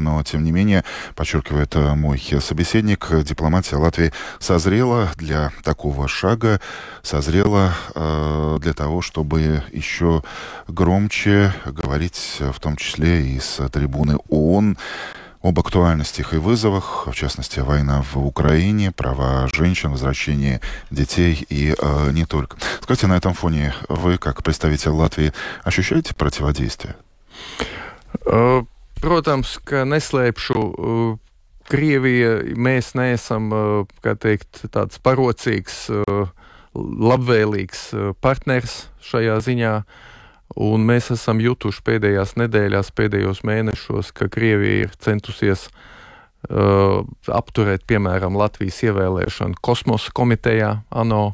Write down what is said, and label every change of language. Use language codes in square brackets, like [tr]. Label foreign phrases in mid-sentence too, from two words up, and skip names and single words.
[ru] Но, тем не менее, подчеркивает мой собеседник, дипломатия Латвии созрела для такого шага, созрела для того, чтобы еще громче говорить, в том числе и с трибуны ООН, об актуальностях и вызовах, в частности, война в Украине, права женщин, возвращение детей и не только. Скажите, на этом фоне вы, как представитель Латвии, ощущаете противодействие? [lv] Protams, ka neslēpšu, Krievija, mēs neesam, kā teikt, tāds parocīgs, labvēlīgs partners šajā ziņā. Un mēs esam jutuši pēdējās nedēļās, pēdējos mēnešos, ka Krievija ir centusies apturēt, piemēram, Latvijas ievēlēšanu kosmosa komitejā ANO.